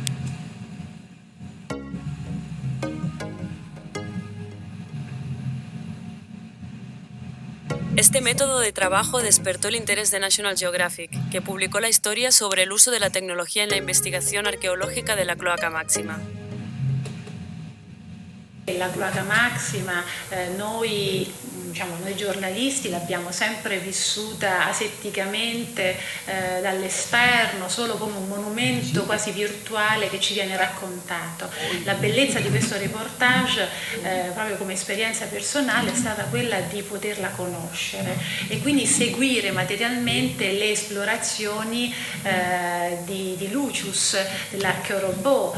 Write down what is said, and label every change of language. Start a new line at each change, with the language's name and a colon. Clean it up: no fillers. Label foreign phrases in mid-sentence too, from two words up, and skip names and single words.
Spanish: Este método de trabajo despertó el interés de National Geographic, que publicó la historia sobre el uso de la tecnología en la investigación archeologica de la Cloaca Maxima.
Italian: La Cloaca Maxima, noi giornalisti l'abbiamo sempre vissuta asetticamente dall'esterno, solo come un monumento quasi virtuale che ci viene raccontato. La bellezza di questo reportage, proprio come esperienza personale, è stata quella di poterla conoscere e quindi seguire materialmente le esplorazioni di Lucius, dell'archeorobot.